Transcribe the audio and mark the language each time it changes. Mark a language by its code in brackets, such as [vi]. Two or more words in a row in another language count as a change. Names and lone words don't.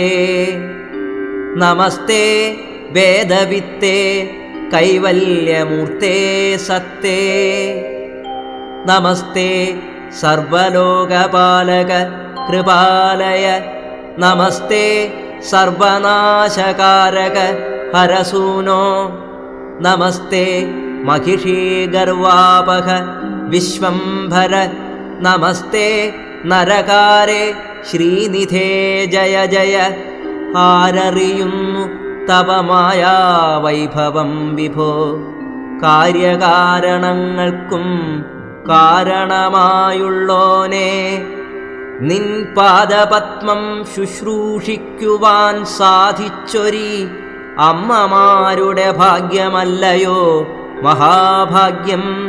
[sa] നമസ്തേ വേദവിത്തേ കൈവല്യമൂർത്തേ സത്തേ. നമസ്തേ സർവലോകപാലക കൃപാലയ. നമസ്തേ സർവനാശകാരക ഹരസൂനോ. നമസ്തേ महिषीगर्वापह विश्वंभर नमस्ते नरकारे श्रीनिधे जय जय आररियुन्नु तव मायावैभवं विभो [ml] കാര്യകാരണങ്ങൾക്കും കാരണമായുള്ളോനെ നിൻ പാദപത്മം ശുശ്രൂഷിക്കുവാൻ സാധിച്ചൊരി അമ്മമാരുടെ ഭാഗ്യമല്ലയോ മഹാഭാഗ്യം.